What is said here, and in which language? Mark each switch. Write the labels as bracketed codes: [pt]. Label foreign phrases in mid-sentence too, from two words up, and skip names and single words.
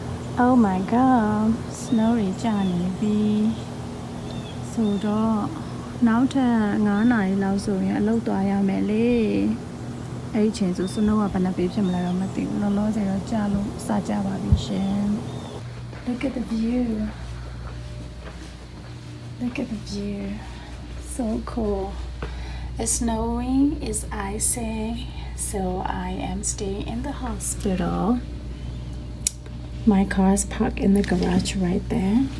[en] Oh my god, [my] snow တွေကျနေပြီဆိုတော့နောက်ထပ်9 နာရီလောက်ဆိုရင်အလုပ်သွားရမယ်လေအဲ့ဒီချိန်ဆို snow ကဘယ်နှပေဖြစ်မလဲတော့မသိဘူးလောလောဆယ်တော့ကြာလို့စကြပါပြီရှင် [en] Look at the view Look at the view So cool It's snowing, it's icing So I am staying in the hospital My car is parked in the garage right there.